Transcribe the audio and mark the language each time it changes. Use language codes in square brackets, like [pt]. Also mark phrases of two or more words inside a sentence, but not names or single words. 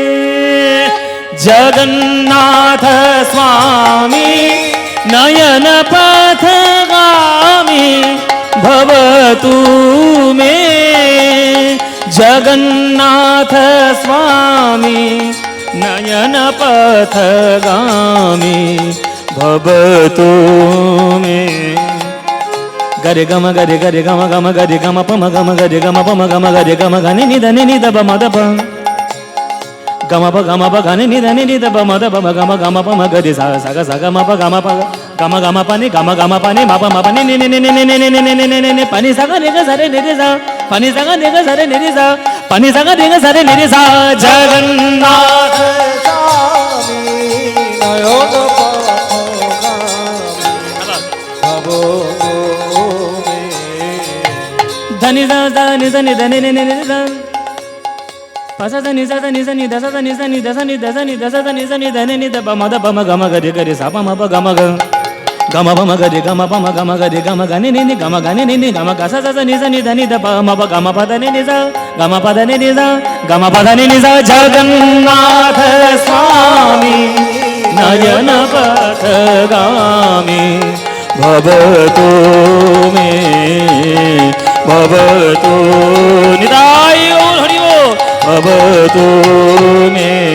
[sa] জগন্নাথ স্বামী নয়ন পথগামী ভবতু মে। জগন্নাথ স্বামী নয়ন পথগামী ভবতু মে। গরে গম গরে গরে গম গম গরে গম পম গম গরে গম পম গম গরে গম গনি নিদ মদ প গম প গম প গনি নিদ প মদ প গম গম পম গরে সা সা গ সা গ ম প গম প গামা গামা পানি গামা গামা পানি মাপা মাপা নে নে নে নে নে নে নে নে নে নে নে নে নে পানি সাগা রে গা সারে নে রে যা পানি সাগা রে গা সারে নে রে যা পানি সাগা রে গা সারে নে রে যা জগন্নাথ স্বামী নয়ন ধনি যা যা নি যা নি ধনি নে নে নে যা পাসা যা নি যা নি যা নি দসা যা নি যা নি দসা নি দসা নি দসা যা নি যা নি ধনি নি দ প ম দ প ম গ ম গ রে গ রে সা প ম প গ ম গ গম প ম গ রে গম প ম গ ম গ রে গম গ নি নি নি গম গ নি নি নি গম গ সা যা নি যা নি ধনি দ প ম প গ ম প দ নি নি যা গম প দ নি নি যা গম প দ নি নি যা জগন্নাথ স্বামী নয়ন পথগামী ভবতু মে [bn] ভবতু নিতাই গৌর হরি বল [sa] ভবতু মে